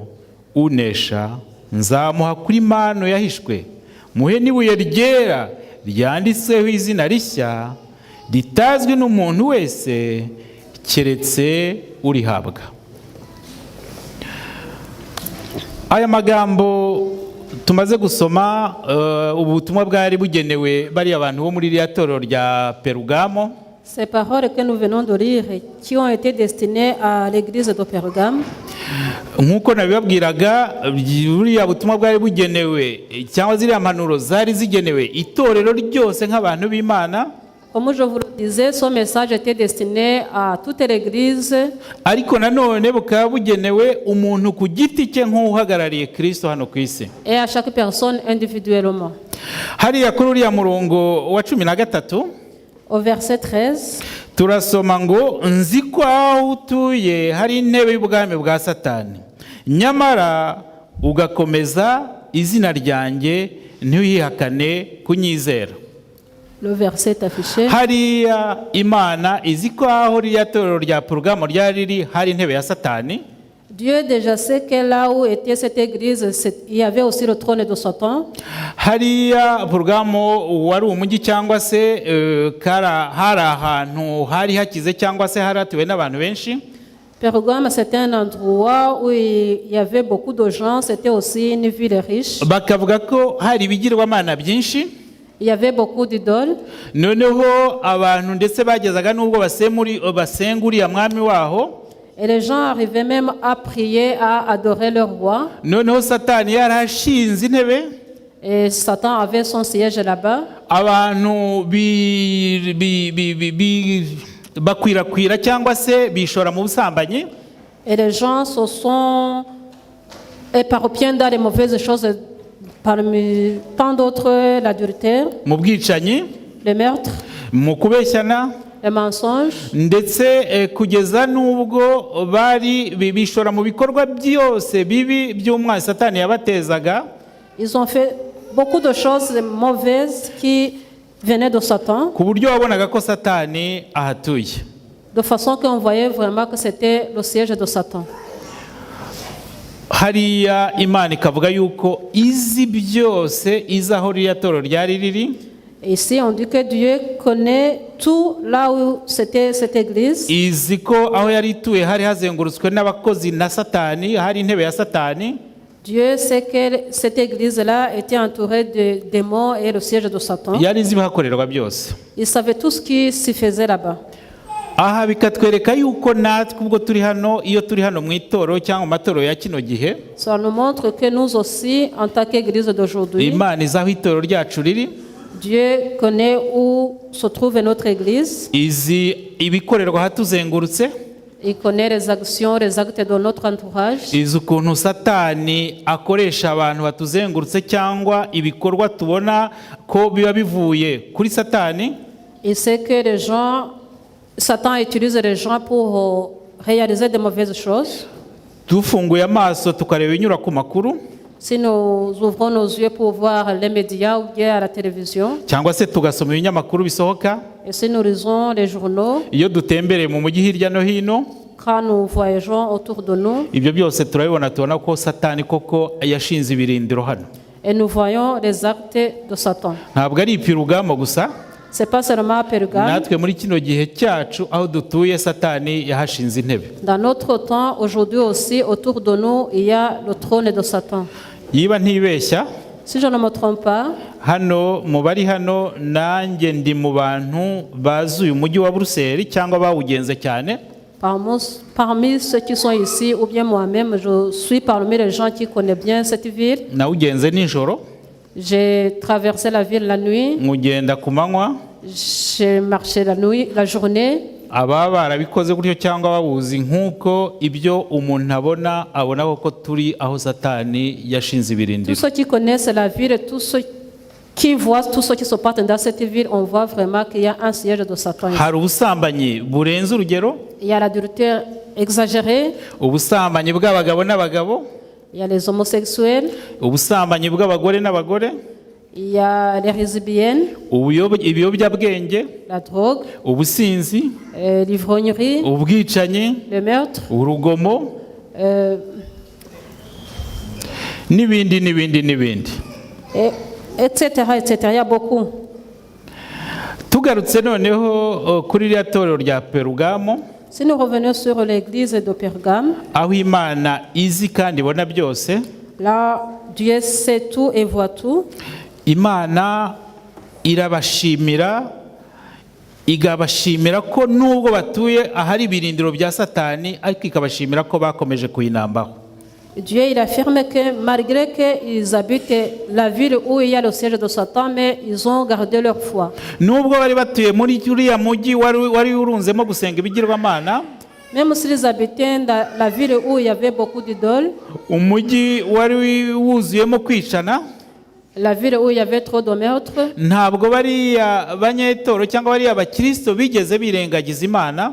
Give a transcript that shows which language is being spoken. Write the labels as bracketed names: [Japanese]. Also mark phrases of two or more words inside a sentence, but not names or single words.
[Kinyarwanda] Unesha nzamuha kuri mano yahishwe, muhe n'ibuye ryera ryanditseho izina rishya ritazwi n'umuntu wese keretse urihabwa. Aya magambo tumaze gusoma, ubutumwa bwari bugenewe bari abantu bo muri iriya torero rya Perugamo. [French] Ces paroles que nous venons de lire, qui ont été destinées à l'église de Pergame, [Kinyarwanda] nk'uko nabibabwiraga, buriya butumwa bwari bugenewe cyangwa ziriya mpanuro zari zigenewe itorero ryose nk'abantu b'Imana. [French] comme je vous le disais, ce message était destiné à toute l'église, [Kinyarwanda] ariko nanone bukaba bugenewe umuntu ku giti cye nk'uhagarariye Kristo hano ku isi. [French] et à chaque personne individuellement. [Kinyarwanda] Hariya kuri uriya murongo wa 13 [French] Au verset 13, [Kinyarwanda] turasoma ngo, nzi ko aho utuye hari intebe y'ubwami bwa Satani, nyamara ugakomeza izina ryanjye ntuyihakane kunyizera. [French] le verset est affiché. [Kinyarwanda] Hariya Imana izi ko aho ririya torero rya Perugamo ryari riri hari intebe ya Satani. [French] Dieu déjà sait que là où était cette église, il y avait aussi le trône de Satan. [Kinyarwanda] Hariya Perugamo wari umujyi cyangwa se hari ahantu hari hakize cyangwa se haratuwe n'abantu benshi. [French] Pergame, c'était un endroit où il y avait beaucoup de gens, c'était aussi une ville riche. [Kinyarwanda] Bakavuga ko hari ibigirwamana byinshi. [French] Il y avait beaucoup d'idoles. [Kinyarwanda] Noneho abantu ndetse bagezaga n'ubwo basenga uriya mwami waho. [French] Et les gens arrivaient même à prier, à adorer leur roi. [Kinyarwanda] Noneho Satani yarashinze intebe. [French] Et Satan avait son siège là-bas. [Kinyarwanda] Abantu bakwirakwira cyangwa se bishora mu busambanyi. [French] Et les gens se sont éparpillés dans les mauvaises choses, parmi tant d'autres, l'adultère, [Kinyarwanda] Mu bwicanyi, [French] le meurtre, [Kinyarwanda] mu kubeshyana, [French] le mensonge. [Kinyarwanda] ndetse kugeza n'ubwo bari bishora mu bikorwa byose bibi by'umwanzi Satani yabatezaga. [French] Ils ont fait beaucoup de choses mauvaises qui venaient de Satan, [Kinyarwanda] Ku buryo wabonaga ko Satani ahatuye. [French] de façon qu'on voyait vraiment que c'était le siège de Satan. [Kinyarwanda] Hariya Imana ikavuga yuko izi byose izaho ririya torero ryari riri. [French] Et ici, on dit que Dieu connaît tout là où c'était cette église. [Kinyarwanda] Izi ko aho yari ituye hari hazengurutswe n'abakozi na Satani, hari intebe ya Satani. [French] Dieu sait que cette église-là était entourée de démons et le siège de Satan. [Kinyarwanda] Yari izi ibihakorerwa byose. [French] Il savait tout ce qui s'y faisait là-bas. [Kinyarwanda] Aha bikatwereka yuko natwe ubwo turi hano, iyo turi hano mu itorero cyangwa mu matorero ya kino gihe, [French] Ça nous montre que nous aussi, en tant qu'église d'aujourd'hui, [Kinyarwanda] Imana izaho itorero ryacu riri. [French] Dieu connaît où se trouve notre église. [Kinyarwanda] Izi ibikorerwa hatuzengurutse. [French] Il connaît les actions, les actes de notre entourage. [Kinyarwanda] Izi ukuntu Satani akoresha abantu batuzengurutse cyangwa ibikorwa tubona ko biba bivuye kuri Satani. [French] Il sait que les gens, Satan utilise les gens pour réaliser de mauvaises choses. [Kinyarwanda] Dufunguye amaso tukareba inyura ku makuru. [French] Si nous ouvrons nos yeux pour voir les médias ou bien à la télévision, [Kinyarwanda] cyangwa se tugasoma ibinyamakuru bisohoka. [French] et si nous lisons les journaux, [Kinyarwanda] Iyo dutembereye mu mujyi hirya no hino, [French] quand nous voyageons autour de nous, [Kinyarwanda] ibyo byose turabibona, tubona ko Satani koko yashinze ibirindiro hano. [French] et nous voyons les actes de Satan. [Kinyarwanda] Ntabwo ari Perugamo gusa, [French] C'est pas seulement à Pergame. [Kinyarwanda] natwe muri kino gihe cyacu aho dutuye Satani yahashinze intebe. [French] Dans notre temps, aujourd'hui aussi, autour de nous, il y a le trône de Satan. [Kinyarwanda] Yiba ntibeshya, [French] Si je ne me trompe pas, [Kinyarwanda] hano mu bari hano nanjye ndi mu bantu bazi uyu mujyi wa Buruseli cyangwa bawugenze cyane. [French] parmi ceux qui sont ici, ou bien moi-même, je suis parmi les gens qui connaissent bien cette ville. [Kinyarwanda] Nawugenze nijoro, [French] J'ai traversé la ville la nuit, [Kinyarwanda] nkugenda ku manywa, [French] j'ai marché la nuit, la journée, [Kinyarwanda] ababa barabikoze gutyo cyangwa babuzi nk'uko ibyo umuntu abona ko turi aho Satani yashinze [French] Tous [Kinyarwanda] ibirindiro. [French] ceux qui connaissent la ville, tous ceux qui voient, tous ceux qui se portent dans cette ville, on voit vraiment qu'il y a un siège de Satan. [Kinyarwanda] Hari ubusambanyi burenze urugero, [French] Il y a l'adultère exagéré, [Kinyarwanda] ubusambanyi bw'abagabo n'abagabo, [French] il y a les homosexuels, [Kinyarwanda] ubusambanyi bw'abagore n'abagore, [French] il y a les lesbiennes, [Kinyarwanda] ibiyobyabwenge, [French] la drogue, [Kinyarwanda] ubusinzi, [French] l'ivrognerie, [Kinyarwanda] ubwicanyi, [French] le meurtre, [Kinyarwanda] urugomo euh, n'ibindi. [French] etc., etc. Il y a beaucoup. [Kinyarwanda] Tugarutse noneho kuri iriya torero rya Perugamo, [French] Si nous revenons sur l'église de Pergame, [Kinyarwanda] aho Imana izi kandi ibona byose, [French] là, Dieu sait tout et voit tout. [Kinyarwanda] Imana irabashimira, igabashimira ko nubwo batuye ahari ibirindiro bya Satani, ariko ikabashimira ko bakomeje kuyinambaho. [French] Dieu, il affirme que malgré qu'ils habitent la ville où il y a le siège de Satan, mais ils ont gardé leur foi. [Kinyarwanda] Nubwo bari batuye muri uriya mujyi wari urunzemo gusenga ibigirwamana, [French] Même s'ils habitaient dans la ville où il y avait beaucoup d'idoles, [Kinyarwanda] umujyi wari wuzuyemo kwicana, [French] la ville où il y avait trop de meurtres, [Kinyarwanda] ntabwo bariya banyetoro cyangwa bariya abakristo bigeze birengagiza Imana,